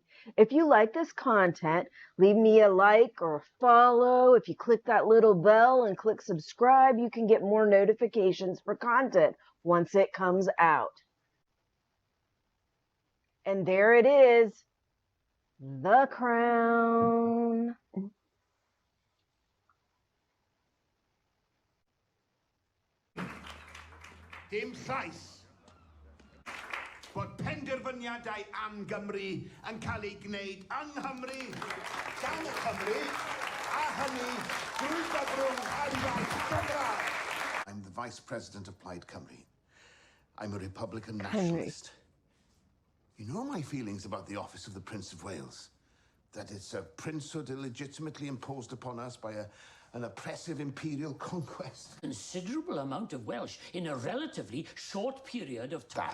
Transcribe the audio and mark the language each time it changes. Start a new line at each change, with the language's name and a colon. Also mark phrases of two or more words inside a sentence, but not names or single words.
English: If you like this content, leave me a like or a follow. If you click that little bell and click subscribe, you can get more notifications for content once it comes out. And there it is, The Crown.
Welsh: Dim llais bod penderfyniadau am Gymru yn cael ei gwneud yng Nghymru, gan y Cymru, a hynny drwy gyfrwng arian Gymraeg.
English: I'm the Vice President of Plaid Cymru. I'm a Republican nationalist. You know my feelings about the office of the Prince of Wales? That it's a princehood illegitimately imposed upon us by an oppressive imperial conquest. Considerable amount of Welsh in a relatively short period of time.